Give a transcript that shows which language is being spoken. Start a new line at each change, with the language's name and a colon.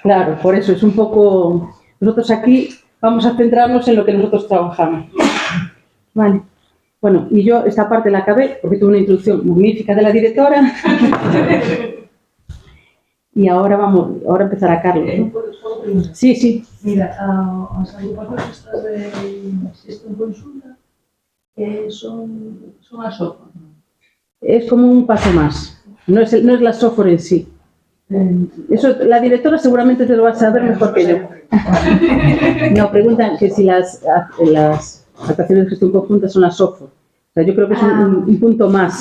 Spanish: Claro, por eso es un poco... Nosotros aquí vamos a centrarnos en lo que nosotros trabajamos. Vale. Bueno, y yo esta parte la acabé porque tuve una introducción magnífica de la directora. Y ahora empezará Carlos, ¿no? Sí.
Galician: Mira, as agrupacións estas de xestión consulta son as SOFOR.
Spanish: Es como un paso más, no es la SOFOR en sí. Eso la directora seguramente te lo va a saber mejor que yo. No, preguntan que si las actuaciones de gestión conjunta son las SOFOR. O sea, yo creo que es un punto más.